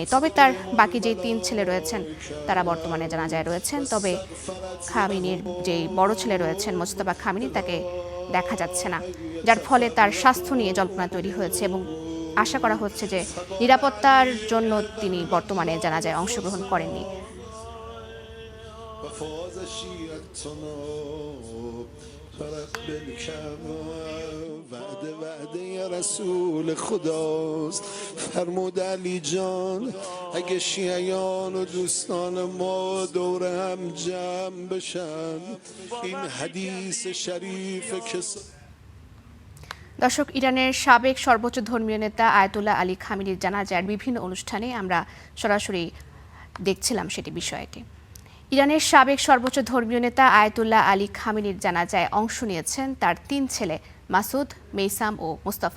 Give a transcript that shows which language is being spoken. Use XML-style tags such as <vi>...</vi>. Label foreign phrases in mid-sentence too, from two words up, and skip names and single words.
<bn>তবে তার বাকি যে 3 ছেলে রয়েছেন তারা বর্তমানে জানাজায় রয়েছেন। তবে খামেনির যেই বড় ছেলে রয়েছেন মোজতবা খামেনি, তাকে দেখা যাচ্ছে না, যার ফলে তার স্বাস্থ্য নিয়ে জল্পনা তৈরি হয়েছে, এবং আশা করা হচ্ছে যে নিরাপত্তার জন্য তিনি বর্তমানে জানাজায় অংশগ্রহণ করেননি।</bn> <fa>وعده یا رسول خداست فرمود علی جان اگه شیعیان و دوستان ما دور هم جمع بشن این حدیث شریف که</fa> <bn>দর্শক, ইরানের সাবেক সর্বোচ্চ ধর্মীয় নেতা আয়াতুল্লাহ আলী খামেনির জানাজার বিভিন্ন অনুষ্ঠানে আমরা সরাসরি দেখছিলাম সেটি বিষয়টি। ইরানের সাবেক সর্বোচ্চ ধর্মীয় নেতা আয়াতুল্লাহ আলী খামেনির জানাজায় অংশ নিয়েছেন তার 3 ছেলে মাসুদ, মেইসাম ও মোস্তফা।</bn>